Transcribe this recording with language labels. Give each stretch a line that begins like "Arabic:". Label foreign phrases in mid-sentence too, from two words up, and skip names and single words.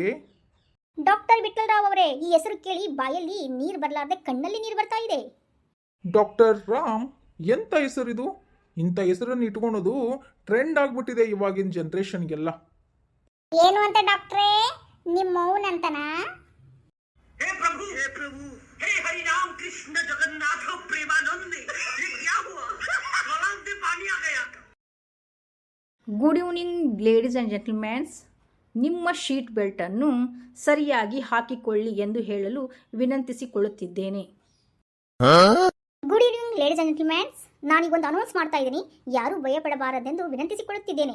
Kannada: ಡಾಕ್ಟರ್ ವಿಠಲ್ ರಾವ್ ಅವರೇ, ಈ ಹೆಸರು ಕೇಳಿ ಬಾಯಲ್ಲಿ ನೀರು ಬರಲಾರ್ದೆ ಕಣ್ಣಲ್ಲಿ ನೀರು ಬರ್ತಾ ಇದೆ. ಡಾಕ್ಟರ್ ರಾಮ್, ಎಂತ ಹೆಸರಿದು? ಇಂಥ ಹೆಸರನ್ನು ಇಟ್ಕೊಳೋದು ಟ್ರೆಂಡ್ ಆಗ್ಬಿಟ್ಟಿದೆ ಇವಾಗಿನ ಜನ್ರೇಷನ್ಗೆಲ್ಲ. ಏನು ಅಂತ ಡಾಕ್ಟ್ರೇ, ನಿಮ್ಮ ಮೌನಂತನಾ?
Hindi: हे प्रभु हे हरि राम कृष्ण जगन्नाथ प्रेमानंद, ये क्या हुआ? गलाव में पानी आ गया.
English: good evening ladies and gentlemans,
Kannada: ನಿಮ್ಮ ಶೀಟ್ ಬೆಲ್ಟನ್ನು ಸರಿಯಾಗಿ ಹಾಕಿಕೊಳ್ಳಿ ಎಂದು ಹೇಳಲು ವಿನಂತಿಸಿಕೊಳ್ಳುತ್ತಿದ್ದೇನೆ.
English: good evening ladies and gentlemans,
Kannada: ನಾನೀಗೊಂದು ಅನೌನ್ಸ್ ಮಾಡ್ತಾ ಇದ್ದೀನಿ, ಯಾರೂ ಭಯಪಡಬಾರದೆಂದು ವಿನಂತಿಸಿಕೊಳ್ಳುತ್ತಿದ್ದೇನೆ.